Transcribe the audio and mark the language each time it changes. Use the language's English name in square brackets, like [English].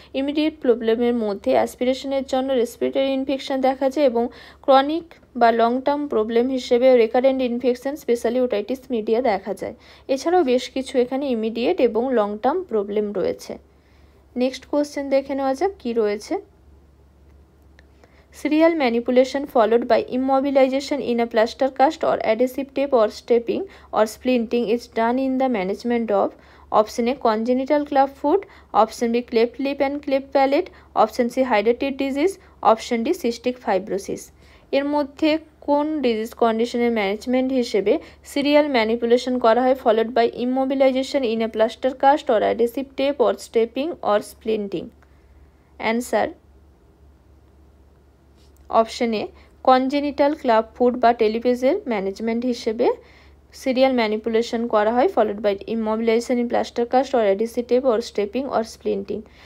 [Bangla] Immediate প্রবলেমের মধ্যে অ্যাসপিরেশনের জন্য রেসপিরেটরি ইনফেকশন দেখা যায় এবং ক্রনিক বা লং টার্ম প্রবলেম হিসেবে recurrent infection specially otitis media দেখা যায়। এছাড়াও বেশ কিছু এখানে ইমিডিয়েট এবং লং টার্ম প্রবলেম রয়েছে। নেক্সট কোশ্চেন দেখে নেওয়া যাক কী রয়েছে। [English] Serial manipulation followed by immobilization in a plaster cast or adhesive tape or stepping or splinting is done in the management of option A congenital club foot, option B cleft lip and cleft palate, option C hydatid disease, option D cystic fibrosis। [Bangla] এর মধ্যে কোন disease কন্ডিশনের management হিসেবে serial manipulation করা হয় [English] Followed by immobilization in a plaster cast or adhesive tape or stepping or splinting? [Bangla] Answer option A congenital club foot বা টেলিপেজের management হিসেবে serial manipulation করা হয় [English] Followed by immobilization in plaster cast or adhesive tape or stepping or splinting.